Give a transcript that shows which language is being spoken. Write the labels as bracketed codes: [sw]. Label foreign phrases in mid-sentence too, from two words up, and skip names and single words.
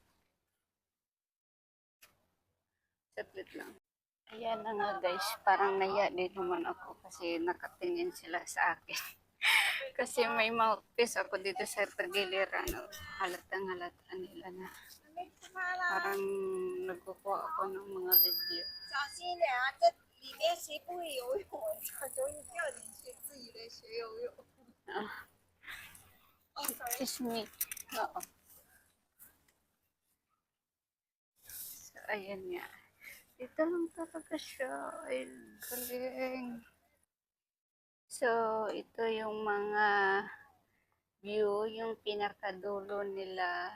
[tl] Saglit lang. Ayan na nga guys, parang naya din naman ako kasi nakatingin sila sa akin. Kasi may mouthpiece ako dito sa tagiliran. Halatang halata nila na. Parang nagkukuha ako ng mga video. [zh] 小心一点啊！这里面谁不会游泳？小周一掉进去，自以为学游泳。 [en] Oh, sorry. Excuse me. [tl] Oo. So, ayan nga. Dito lang talaga siya. Ay, galing. So, ito yung mga view, yung pinakadulo nila.